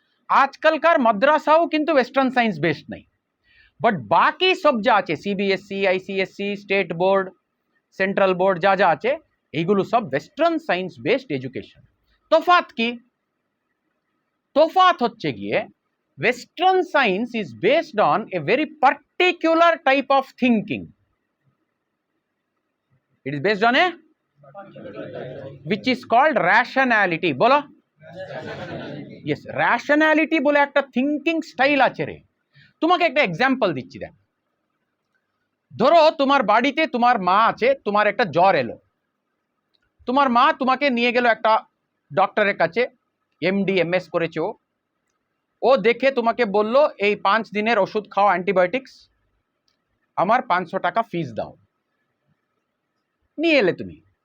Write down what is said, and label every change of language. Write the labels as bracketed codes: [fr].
[bn] আজকালকার মাদ্রাসাও কিন্তু western science based নেই, বাট বাকি সব যা আছে CBSE, ICSE, state board, central board যা যা আছে এইগুলো সব ওয়েস্টার্ন সায়েন্স বেসড এডুকেশন। তফাৎ কি? তফাৎ হচ্ছে গিয়ে [en] Western science is based on a very particular type of thinking. It is based on a which is called rationality. [bn] বলো yes, rationality বলে একটা থিঙ্কিং স্টাইল আছে রে। তোমাকে একটা এক্সাম্পল দিচ্ছি দেখ। ধরো তোমার বাড়িতে তোমার মা আছে, তোমার একটা জ্বর এলো, তোমার মা তোমাকে নিয়ে গেল একটা ডক্টরের কাছে, এমডি এমএস করেছে ও দেখে তোমাকে বলল এই 5 দিনের ওষুধ খাও, অ্যান্টিবায়োটিক্স, আমার 500 টাকা ফিস দাও। নিয়ে এলে তুমি।